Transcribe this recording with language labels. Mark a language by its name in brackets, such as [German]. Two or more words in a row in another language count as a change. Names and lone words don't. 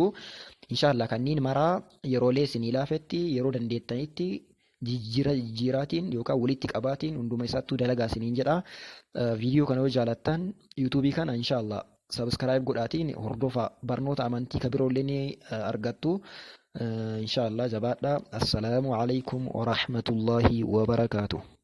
[Arabic] إن شاء الله [Oromo] kanniin maraa yeroolee isinii laafetti yeroo dandeettanitti jijjiiraatiin yookaan walitti qabaatiin hunduma isaattuu dalagaa isiniin jedha. Viidiyoo kana yoo jaalattan yuutuubii kana [Arabic] إن شاء الله [Oromo] sabskaraayib godhaatiin hordofaa barnoota amantii kan biroollee ni argattu. [Arabic] إن شاء الله جبادة. السلام عليكم ورحمة الله وبركاته.